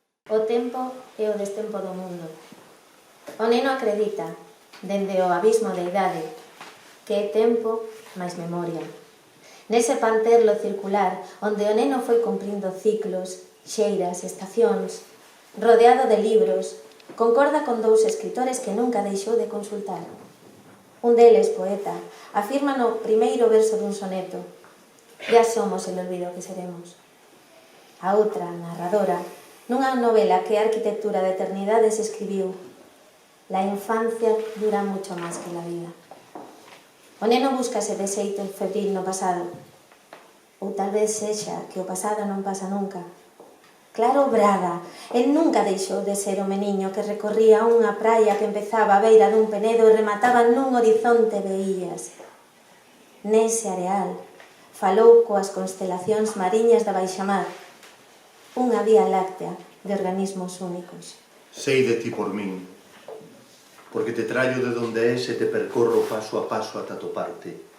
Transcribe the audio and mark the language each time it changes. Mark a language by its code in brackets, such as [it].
[gl] O tempo é o destempo do mundo. O neno acredita, dende o abismo da idade, que é tempo máis memoria. Nese panterlo circular, onde o neno foi cumprindo ciclos, xeiras, estacións, rodeado de libros, concorda con dous escritores que nunca deixou de consultar. Un deles, poeta, afirma no primeiro verso dun soneto: [es] «Ya somos el olvido que seremos». [gl] A outra, narradora, nunha novela que a arquitectura da eternidade se escribiu: [es] «La infancia dura mucho más que la vida». [gl] O neno búscase de xeito febril no pasado. Ou tal vez sexa que o pasado non pasa nunca. Claro, Braga, el nunca deixou de ser o meniño que recorría unha praia que empezaba a beira dun penedo e remataba nun horizonte de illas. Nese areal falou coas constelacións mariñas da baixamar, unha vía láctea de organismos únicos. Sei de ti por min, porque te trallo de donde és e te percorro paso a paso ata toparte.